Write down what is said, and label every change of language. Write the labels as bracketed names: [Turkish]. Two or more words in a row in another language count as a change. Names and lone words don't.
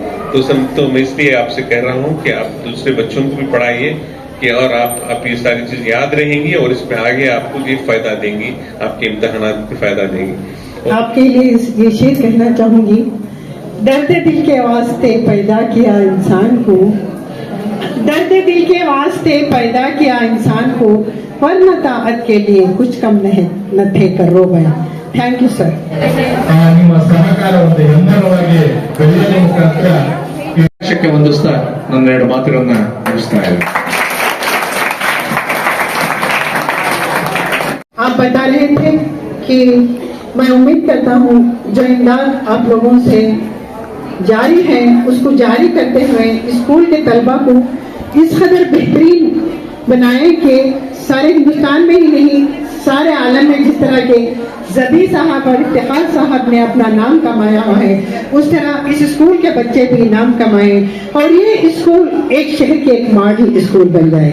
[Hindi] तो मैं इसलिए आपसे कह रहा हूँ कि आप दूसरे बच्चों को भी पढ़ाइए कि और आप ये सारी चीज याद रहेंगी और इसमें आगे आपको ये फायदा देंगी, आपके इम्तिहानात को फायदा देंगी। आपके लिए ये शेर कहना चाहूंगी, दर्द दिल के वास्ते पैदा किया इंसान को, दर्द दिल के वास्ते पैदा किया इंसान को, वरना ताकत के लिए कुछ कम न थे करो भाई। [English] thank you sir. [Kannada] ನಿಮ್ಮ ಸಹಕಾರವನ್ನು ಹೆಮ್ಮರವಾಗಿ ಬೆಳೆಯುವ ಮುಖಾಂತರ ಶಿಕ್ಷಕಕ್ಕೆ ವಂದಿಸ್ತಾ ನನ್ನ ಎರಡು ಮಾತುಗಳನ್ನ ಮುಗಿಸ್ತಾ ಇದ್ದೇನೆ. [Hindi] आप बता रहे थे कि मैं उम्मीद करता हूँ जो इमदाद आप लोगों से जारी है उसको जारी करते हुए स्कूल के तलबा को इस कदर बेहतरीन बनाए कि सारे हिंदुस्तान में ही नहीं सारे आलम में जिस तरह के जबी साहब और इफ्तिखार साहब ने अपना नाम कमाया हुआ है, उस तरह इस स्कूल के बच्चे भी नाम कमाए और ये स्कूल एक शहर के एक मॉडल स्कूल बन जाए।